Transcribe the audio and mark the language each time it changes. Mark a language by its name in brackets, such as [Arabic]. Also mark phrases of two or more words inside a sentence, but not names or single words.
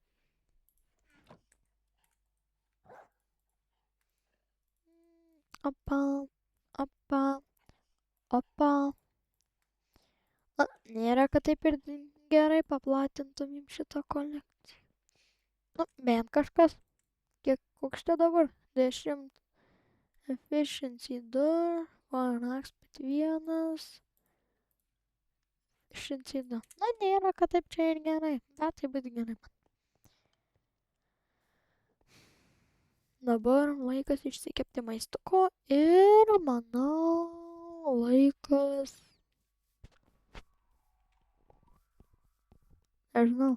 [Lithuanian] Opa. Na, nėra, kad taip ir gerai paplatintumėm šitą kolekciją. Nu, bent kažkas. Koks čia dabar? 10. [English] Efficiency 2. One Expert 1. Efficiency 2. [Lithuanian] Na, nėra, kad taip čia ir gerai. Bet tai būtų gerai man. Dabar laikas išsikepti maistuko ir manau laikas... Nežinau.